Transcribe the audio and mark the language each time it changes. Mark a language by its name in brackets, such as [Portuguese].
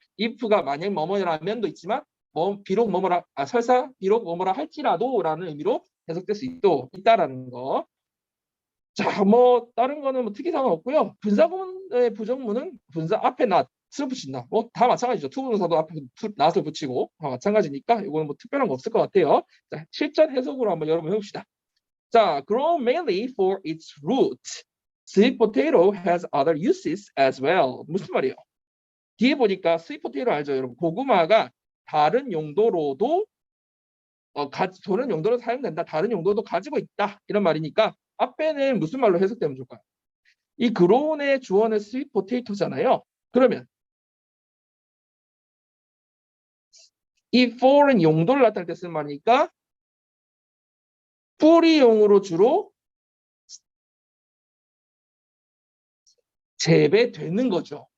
[Korean] if가 만약 뭐뭐라면도 있지만 비록 뭐뭐라 설사 비록 뭐뭐라 할지라도라는 의미로 해석될 수 있다라는 거. 자, 뭐 다른 거는 뭐 특이사항은 없고요. 분사구문의 부정문은 분사 앞에 not을 붙인다. 뭐 다 마찬가지죠. 투부정사도 앞에 not을 붙이고 다 마찬가지니까 이거는 뭐 특별한 거 없을 것 같아요. 자, 실전 해석으로 한번 여러분 해봅시다. [English] 자, grown mainly for its root. Sweet potato has other uses as well. [Korean] 무슨 말이에요? 뒤에 보니까 sweet potato 알죠, 여러분? 고구마가 다른 용도로도 다른 용도로 사용된다. 다른 용도도 가지고 있다. 이런 말이니까 앞에는 무슨 말로 해석되면 좋을까요? 이 그로운의 주어는 스윗 포테이토잖아요. 그러면 이 for은 용도를 나타낼 때 쓰는 말이니까 뿌리용으로 주로 재배되는 거죠.